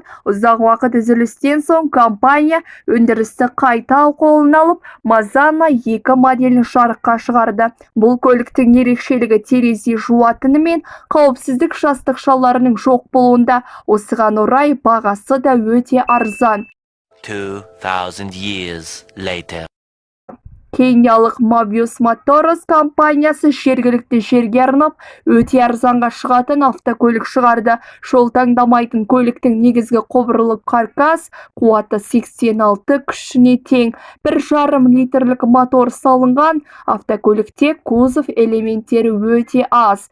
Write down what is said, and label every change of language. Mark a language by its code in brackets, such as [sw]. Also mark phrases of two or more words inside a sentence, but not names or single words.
[kk] Ұзақ уақыт үзілістен соң компания өндірісті қайта қолына алып, Мазана 2 моделін жарыққа шығарды. Бұл көліктің ерекшелігі терезе жуатыны мен қауіпсіздік жастықшаларының жоқ болуында. Осыған орай бағасы да өте арзан. [en] 2000 years later. [kk] Кениялық Mobius Motors компаниясы жергілікті жерге арнап өте арзанға шығатын автокөлік шығарды. Жол таңдамайтын көліктің негізгі құбырлы каркас қуаты 86 күшіне тең. 1,5 литрлік мотор салынған. Автокөлікте кузов элементтері өте аз.